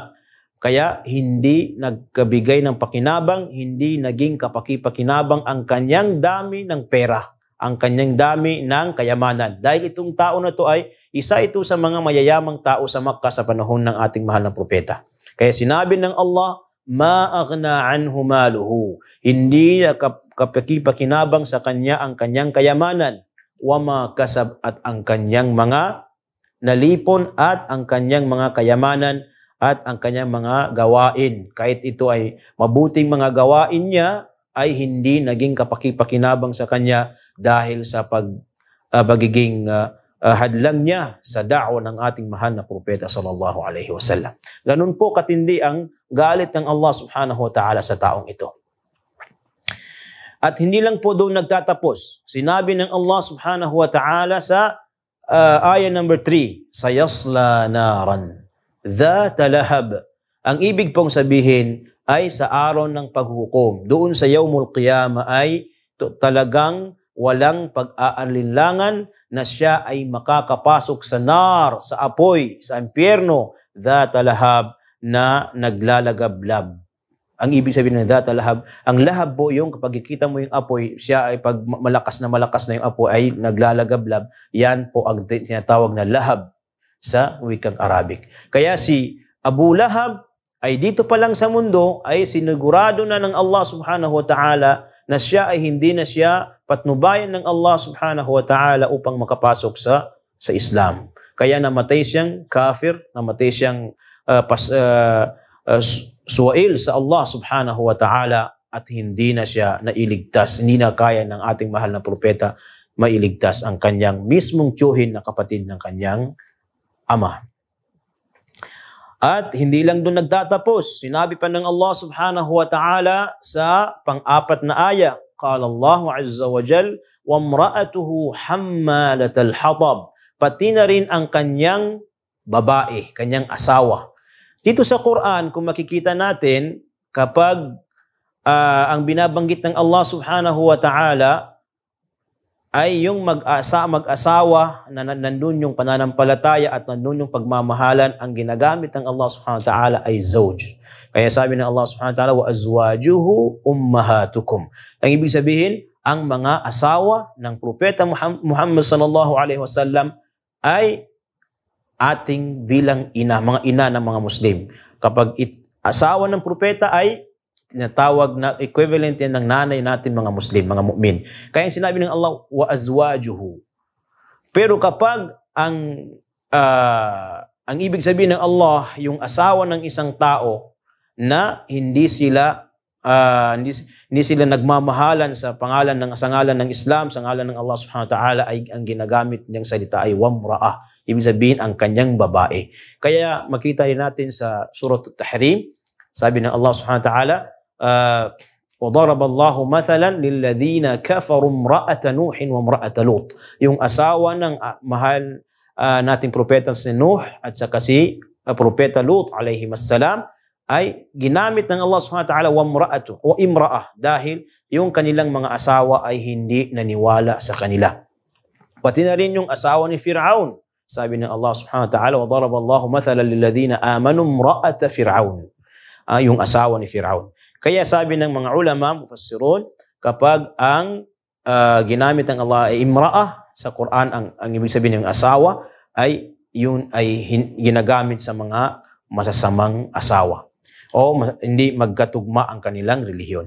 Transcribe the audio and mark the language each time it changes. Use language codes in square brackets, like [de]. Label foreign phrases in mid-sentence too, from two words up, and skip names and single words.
[tl] Kaya hindi nagkabigay ng pakinabang, hindi naging kapakipakinabang ang kanyang dami ng pera, ang kanyang dami ng kayamanan. Dahil itong tao na to ay isa ito sa mga mayayamang tao sa Makkah sa panahon ng ating mahal na propeta. Kaya sinabi ng Allah, [ar] ما أغنى عنه ماله. [tl] Hindi kapakipakinabang sa kanya ang kanyang kayamanan. [ar] وما كسب, [tl] at ang kanyang mga nalipon, at ang kanyang mga kayamanan, at ang kanyang mga gawain. Kahit ito ay mabuting mga gawain niya, ay hindi naging kapakipakinabang sa kanya dahil sa pagiging hadlang niya sa da'wa ng ating mahal na propeta [ar] صلى الله عليه وسلم. [tl] Ganun po katindi ang galit ng Allah [ar] سبحانه وتعالى [tl] sa taong ito. At hindi lang po doon nagtatapos. Sinabi ng Allah [ar] سبحانه وتعالى [tl] sa ayah number 3, [ar] سيصلى نارا ذات لهب. [tl] Ang ibig pong sabihin ay sa araw ng paghukom. Doon sa [ar] يوم القيامة [tl] ay talagang walang pag-aalinlangan na siya ay makakapasok sa nar, sa apoy, sa impyerno, [ar] ذات لهب, [tl] na naglalagablab. Ang ibig sabihin ng [ar] ذات لهب, [tl] ang lahab po yung kapag ikita mo yung apoy, siya ay pag malakas na yung apoy ay naglalagablab. Yan po ang tinatawag na lahab sa wikang Arabic. Kaya si Abu Lahab ay dito pa lang sa mundo ay sinigurado na ng Allah [ar] سبحانه وتعالى [tl] na siya ay hindi na siya patnubayan ng Allah [ar] سبحانه وتعالى [tl] upang makapasok sa Islam. Kaya namatay siyang kafir, namatay siyang suwail sa Allah [ar] سبحانه وتعالى, [tl] at hindi na siya nailigtas. Hindi na kaya ng ating mahal na propeta mailigtas ang kanyang mismong tiyuhin na kapatid ng kanyang ama. At hindi lang doon nagtatapos. Sinabi pa ng Allah [ar] سبحانه وتعالى [tl] sa pang-4 na aya. [ar] قال الله عز وجل وامرأته حمالة الحطب. [tl] Pati na rin ang kanyang babae, kanyang asawa. Dito sa Quran, kung makikita natin, kapag ang binabanggit ng Allah [ar] سبحانه وتعالى [tl] ay yung mag-asawa na nandun yung pananampalataya at nandun yung pagmamahalan, ang ginagamit ng Allah [ar] سبحانه وتعالى [tl] ay zawj. Kaya sabi ng Allah [ar] سبحانه وتعالى, وأزواجه أمهاتكم. [tl] Ang ibig sabihin, ang mga asawa ng propeta Muhammad [ar] صلى الله عليه وسلم [tl] ay ating bilang ina, mga ina ng mga Muslim. Kapag asawa ng propeta ay tinatawag na equivalent yan ng nanay natin mga Muslim, mga mu'min. Kaya sinabi ng Allah, [ar] وأزواجه. [tl] Pero kapag ang ibig sabihin ng Allah, yung asawa ng isang tao na hindi sila nagmamahalan sa pangalan ng Islam, sa ngalan ng Allah [ar] سبحانه وتعالى, [tl] ay ang ginagamit niyang salita ay wamra'ah. Ibig sabihin ang kanyang babae. Kaya makita rin natin sa Surah At-Tahrim, sabi ng Allah [ar] سبحانه وتعالى, وَضَرَبَ اللَّهُ مَثَلًا لِلَّذِينَ كَفَرُوا امْرَأَةَ نُوحٍ وَامْرَأَةَ لُوطٍ. [tl] Yung asawa ng mahal nating propeta si Nuh at saka si propeta Lut [ar] عليه السلام [tl] ay ginamit ng Allah [ar] سبحانه وتعالى وامرأة, [tl] dahil yung kanilang mga asawa ay hindi naniwala sa kanila. Pati na rin yung asawa ni Fir'aun. Sabi ng Allah [ar] سبحانه وتعالى, وَضَرَبَ اللَّهُ مَثَلًا لِلَّذِينَ آمَنُوا امْرَأَةَ فِرْعَوْنَ. [tl] Yung asawa ni Fir'aun. Kaya sabi ng mga ulama, mufassirun, kapag ang ginamit ng Allah ay imra'ah sa Quran, ang ibig sabihin ng asawa ay yun ay ginagamit sa mga masasamang asawa o hindi magkatugma ang kanilang relihiyon.